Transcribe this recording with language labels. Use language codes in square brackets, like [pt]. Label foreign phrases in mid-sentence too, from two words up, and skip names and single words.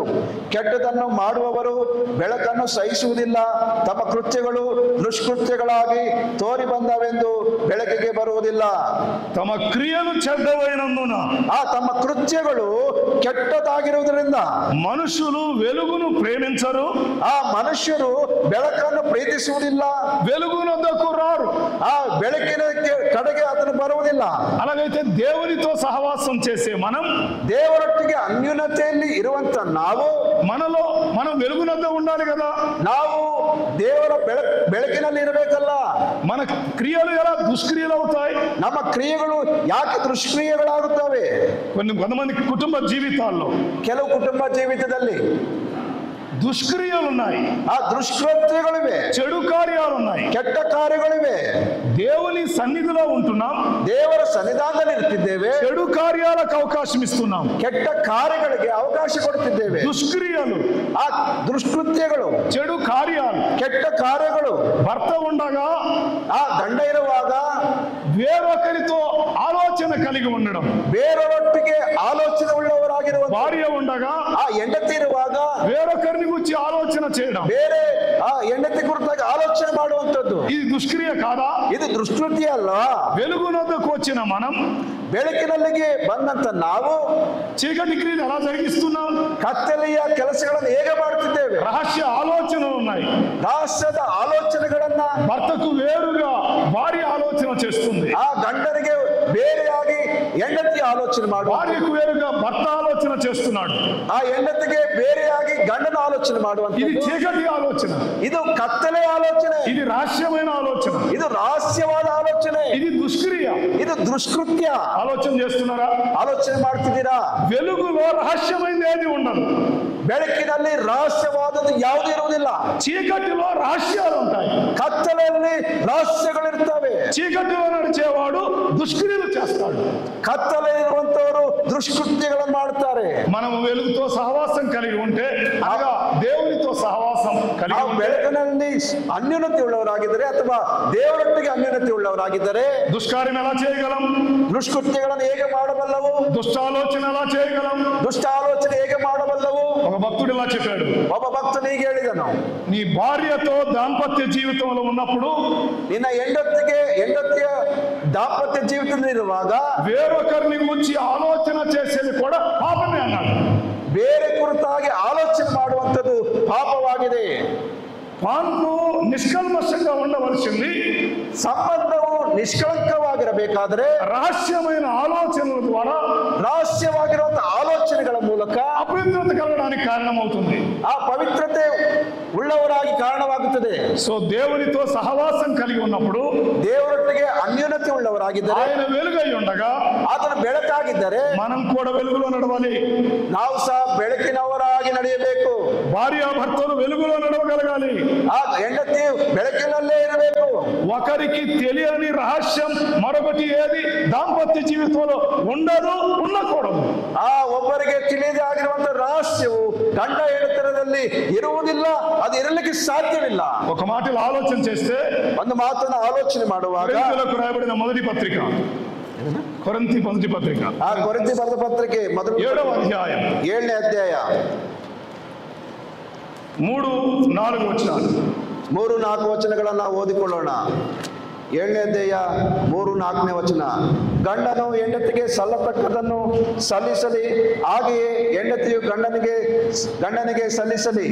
[kn] ಕೆಟ್ಟದನ್ನು ಮಾಡುವವರು ಬೆಳಕನ್ನು ಸಹಿಸುವುದಿಲ್ಲ, ತಮ್ಮ ಕೃತ್ಯಗಳು ದುಷ್ಕೃತ್ಯಗಳಾಗಿ ತೋರಿ ಬಂದವೆಂದು ಬೆಳಕಿಗೆ ಬರುವುದಿಲ್ಲ. [te] తమ క్రియలు చెడ్డవైనందున, [kn] ತಮ್ಮ ಕೃತ್ಯಗಳು ಕೆಟ್ಟದಾಗಿರುವುದರಿಂದ [te] మనుషులు వెలుగును ప్రేమించరు, [kn] ಆ ಮನುಷ್ಯರು ಬೆಳಕನ್ನು ಪ್ರೀತಿಸುವುದಿಲ್ಲ, [te] వెలుగునొద్దకు రారు, [kn] ಆ ಬೆಳಕಿನ ಕಡೆಗೆ ಅದನ್ನು ಬರುವುದಿಲ್ಲ. [te] అలాగైతే దేవునితో సహవాసం చేసే మనం, [kn] ದೇವರೊಟ್ಟಿಗೆ ಅನ್ಯೋನ್ಯತೆಯಲ್ಲಿ ಇರುವಂತ [te] మనం వెలుగునొద్ద ఉండాలి కదా. [kn] ನಾವು ದೇವರ ಬೆಳಕಿನಲ್ಲಿ ಇರಬೇಕಲ್ಲ. [te] మన క్రియలు ఎలా దుష్క్రియలు అవుతాయి? [kn] ನಮ್ಮ ಕ್ರಿಯೆಗಳು ಯಾಕೆ ದುಷ್ಕ್ರಿಯೆಗಳಾಗುತ್ತವೆ? [te] కొంతమంది కుటుంబ జీవితాల్లో [kn] ಕೆಲವು ಕುಟುಂಬ ಜೀವಿತದಲ್ಲಿ [te] దుష్క్రియలు ఉన్నాయి, [kn] ಆ ದುಷ್ಕೃತ್ಯಗಳಿವೆ, [te] చెడు కార్యాలు ఉన్నాయి, [kn] ಕೆಟ್ಟ ಕಾರ್ಯಗಳಿವೆ. [te] దేవుని సన్నిధిలో ఉంటున్నాం, [kn] ದೇವರ ಸನ್ನಿಧಾನದಲ್ಲಿ ಇರ್ತಿದ್ದೇವೆ, [te] చెడు కార్యాలకు అవకాశం ఇస్తున్నాం, [kn] ಕೆಟ್ಟ ಕಾರ್ಯಗಳಿಗೆ ಅವಕಾಶ ಕೊಡುತ್ತಿದ್ದೇವೆ. [te] దుష్క్రియలు, [kn] ಆ ದುಷ್ಕೃತ್ಯಗಳು, [te] చెడు కార్యాలు, [kn] ಕೆಟ್ಟ ಕಾರ್ಯಗಳು. [te] భర్త ఉండగా [kn] ಆ ಗಂಡ ಇರುವಾಗ [te] వేరొకరితో ఆలోచన కలిగి ఉండడం, [kn] ಬೇರೆಯವರೊಟ್ಟಿಗೆ ಆಲೋಚನೆ ಉಳ್ಳವರಾಗಿರುವ [te] భార్య ఉండగా [kn] ಆ ಹೆಂಡತಿ ಇರುವಾಗ [te] వేరొకరిని గురించి ఆలోచన చేయడం, [kn] ಬೇರೆ ಆ ಹೆಂಡತಿ ಕುರಿತಾಗಿ ಆಲೋಚನೆ ಮಾಡುವಂತದ್ದು, [te] ఇది దుష్క్రియ కాదా? [kn] ಇದು ದುಷ್ಕೃತ್ಯ ಅಲ್ಲ. [te] వెలుగునొద్దకు వచ్చిన మనం [kn] ಬೆಳಕಿನಲ್ಲಿಗೆ ಬಂದಂತ ನಾವು [te] చీకటి క్రియలు ఎలా జరిగిస్తున్నాం? [kn] ಕತ್ತಲೆಯ ಕೆಲಸಗಳನ್ನು ಹೇಗೆ ಮಾಡುತ್ತಿದ್ದೇವೆ? [te] రహస్య ఆలోచనలు ఉన్నాయి. [kn] ರಹಸ್ಯದ ಆಲೋಚನೆಗಳನ್ನ [te] భర్తకు వేరుగా భార్య ఆలోచన చేస్తుంది, [kn] ಆ ಗಂಡನಿಗೆ ಬೇರೆಯಾಗಿ ಹೆಂಡತಿ ಆಲೋಚನೆ ಮಾಡುವ, [te] భార్యకు వేరుగా భర్త ఆలోచన చేస్తున్నాడు. [kn] ಆ ಹೆಂಡತಿಗೆ ಬೇರೆಯಾಗಿ ಗಂಡನ ಆಲೋಚನೆ ಮಾಡುವಂತ [te] ఇది చీకటి ఆలోచన, [kn] ಇದು ಕತ್ತಲೆ ಆಲೋಚನೆ, [te] ఇది రహస్యమైన ఆలోచన, [kn] ಇದು ರಹಸ್ಯವಾದ ಆಲೋಚನೆ, [te] ఇది దుష్క్రియ. [kn] ಇದು ದುಷ್ಕೃತ್ಯ. [te] ఆలోచన చేస్తున్నారా? [kn] ಆಲೋಚನೆ ಮಾಡ್ತಿದ್ದೀರಾ? [te] వెలుగులో రహస్యమైనది ఏది ఉండదు. [kn] ಬೆಳಕಿನಲ್ಲಿ ರಹಸ್ಯವಾದದ್ದು ಯಾವುದೂ ಇರುವುದಿಲ್ಲ. [te] చీకటిలో రహస్యాలు ఉంటాయి. [kn] ಕತ್ತಲೆಯಲ್ಲಿ ರಹಸ್ಯಗಳಿರ್ತವೆ. [te] చీకటిలో నడిచేవాడు దుష్క్రియలు చేస్తాడు. [kn] ಕತ್ತಲೆ ಇರುವಂತವರು ದುಷ್ಕೃತ್ಯಗಳನ್ನು ಮಾಡ್ತಾರೆ. [te] మనం వెలుగుతో సహవాసం కలిగి ఉంటే అనగా దేవునితో సహవాసం కలిగి [kn] ನಾವು ಬೆಳಕಿನಲ್ಲಿ ಅನ್ಯೋನ್ಯತೆ ಉಳ್ಳವರಾಗಿದ್ದರೆ ಅಥವಾ ದೇವರೊಟ್ಟಿಗೆ ಅನ್ಯೋನ್ಯತೆ ಉಳ್ಳವರಾಗಿದ್ದರೆ [te] దుష్కార్యం ఎలా చేయగలం? [kn] ದುಷ್ಕೃತ್ಯಗಳನ್ನು ಹೇಗೆ ಮಾಡಬಲ್ಲವು? [te] దుష్టాలోచన ఎలా చేయగలం? [kn] ದುಷ್ಟ ಆಲೋಚನೆ ಹೇಗೆ ಮಾಡಬಲ್ಲವು? [te] ఒక భక్తుడు ఇలా చెప్పాడు, [kn] ಒಬ್ಬ ಭಕ್ತನು ಹೀಗೆ ಹೇಳಿದನು, [te] నీ భార్యతో దాంపత్య జీవితంలో ఉన్నప్పుడు [kn] ನಿನ್ನ ಹೆಂಡತಿಯ ದಾಂಪತ್ಯ ಜೀವಿತದಲ್ಲಿರುವಾಗ [te] వేరొకరిని గురించి ఆలోచన చేసేది కూడా పాపమే అన్నాడు. [kn] ಬೇರೆ ಕುರಿತಾಗಿ ಆಲೋಚನೆ ಮಾಡುವಂಥದ್ದು ಪಾಪವಾಗಿದೆ. [te] పాన్పు నిష్కల్మషంగా ఉండవలసింది [kn] ಸಂಬಂಧವು ನಿಷ್ಕಳಂಕವಾಗಿರಬೇಕಾದರೆ [te] రహస్యమైన ఆలోచనల ద్వారా [kn] ರಹಸ್ಯವಾಗಿರುವಂತಹ ಆಲೋಚನೆಗಳ ಮೂಲಕ [te] అపవిత్రత కలగడానికి కారణమవుతుంది. [kn] ಆ ಪವಿತ್ರತೆ ಉಳ್ಳವರಾಗಿ ಕಾರಣವಾಗುತ್ತದೆ. [te] సో దేవునితో సహవాసం కలిగి ఉన్నప్పుడు [kn] ದೇವರೊಟ್ಟಿಗೆ ಅನ್ಯೋನ್ಯತೆ ಉಳ್ಳವರಾಗಿದ್ದರೆ, [te] ఆయన వెలుగై ఉండగా [kn] ಆತನ ಬೆಳಕಾಗಿದ್ದರೆ [te] మనం కూడా వెలుగులో నడవాలి. [kn] ನಾವು ಸಹ ಬೆಳಕಿನವರಾಗಿ ನಡೆಯಬೇಕು. [te] భార్యాభర్తలు వెలుగులో నడవగలగాలి. [kn] ಆ ಹೆಂಡತಿ ಬೆಳಕಿನಲ್ಲೇ ಇರಬೇಕು. [te] ఒకరికి తెలియని రహస్యం మరొకటి ఏది దాంపత్య జీవితంలో ఉండదు, ఉండకూడదు. [kn] ಆ ಒಬ್ಬರಿಗೆ ತಿಳಿದೇ ಆಗಿರುವಂತಹ ರಹಸ್ಯವು ಗಂಡ ಹೆಂಡತಿರದಲ್ಲಿ ಇರುವುದಿಲ್ಲ, ಅದು ಇರಲಿಕ್ಕೆ ಸಾಧ್ಯವಿಲ್ಲ. [te] ఒక మాటలో ఆలోచన చేస్తే [kn] ಒಂದು ಮಾತನ್ನ ಆಲೋಚನೆ ಮಾಡುವಾಗ [te] కొరింథీయులకు రాయబడిన మొదటి పత్రిక, కొరింథీ మొదటి పత్రిక [kn] ಆ ಕೊರಿಂಥಿ ಬರೆದ ಪತ್ರಿಕೆ ಮೊದಲ [te] 7వ అధ్యాయం [kn] 7ನೇ ಅಧ್ಯಾಯ [te] 3-4 ವಚನಾలు. [kn] 3-4 ವಚನಗಳನ್ನ ಓದಿಕೊಳ್ಳೋಣ. 7ನೇ ಅಧ್ಯಾಯ 3-4ನೇ ವಚನ. ಗಂಡನು ಹೆಂಡತಿಗೆ ಸಲ್ಲತಕ್ಕದನ್ನು ಸಲ್ಲಿಸಲಿ, ಹಾಗೆಯೇ ಹೆಂಡತಿಯು ಗಂಡನಿಗೆ ಸಲ್ಲಿಸಲಿ.